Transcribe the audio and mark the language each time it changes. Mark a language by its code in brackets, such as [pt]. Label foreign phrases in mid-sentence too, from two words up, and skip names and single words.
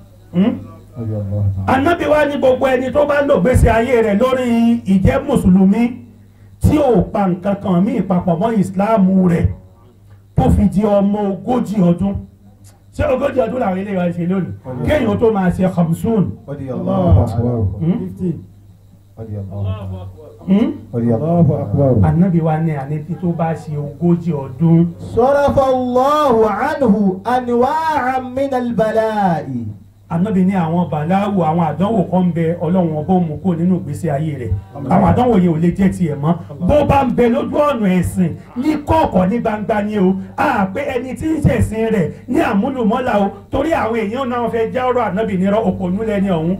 [yo] Ànábì wa ní gbogbo ẹni tó bá lò gbèsè ayé rẹ̀ lórí ìjẹ́ mùsùlùmí tí ò pa nǹkan kan míì papọ̀ mọ́ ìsìláàmù rẹ̀ tó fi di ọmọ 40 ọdún ṣé 40 ọdún làwọn ilé wa ṣe lónìí kéèyàn tó máa ṣe khamsun. [ar] الله أكبر. [yo] 50. [ar] الله أكبر. [yo] Ànábì wa ní àníbi tó bá ṣe 40 ọdún. [ar] صرف الله عنه أنواعا من البلاء. [yo] Ànábì ní àwọn bàláwù àwọn àdánwò kan bẹ Ọlọ́run ọbọ̀ mú kó nínú ìgbésí ayé rẹ̀ àwọn àdánwò yẹn ò lè jẹ́ tiẹ̀ mọ́ bó bá ń bẹ lójú ọ̀nà ẹ̀sìn ní kọ̀ọ̀kọ̀ ní gbangba ni o a pé ẹni tí ń ṣẹ̀sìn rẹ̀ ní àmúlùmọ́lá o torí àwọn èèyàn náà fẹ́ já ọ̀rọ̀ Ànábì nírọ́ òpònú lẹ́ni ọ̀hún